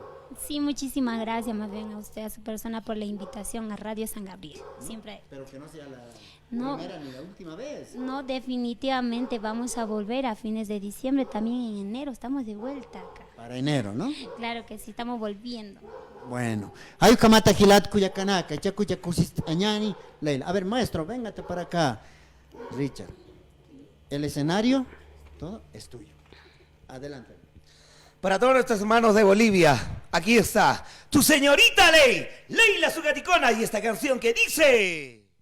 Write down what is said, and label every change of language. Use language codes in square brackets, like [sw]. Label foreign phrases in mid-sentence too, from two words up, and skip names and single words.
[es] Sí, muchísimas gracias más bien a usted, a su persona, por la invitación a Radio San Gabriel. Siempre. pero que no sea la No. primera ni la última vez. No, definitivamente vamos a volver a fines de diciembre, también en enero. Estamos de vuelta acá. Para enero, ¿no? Claro que sí, estamos volviendo. [ay] Bueno, hay kamata hilat kuyakanaka, chakuya kusit añani, [es] Leila. A ver, maestro, véngate para acá. Richard, el escenario, todo es tuyo. Adelante. Para todos nuestros hermanos de Bolivia, aquí está tu señorita Ley, Leila Sucaticona, y esta canción que dice...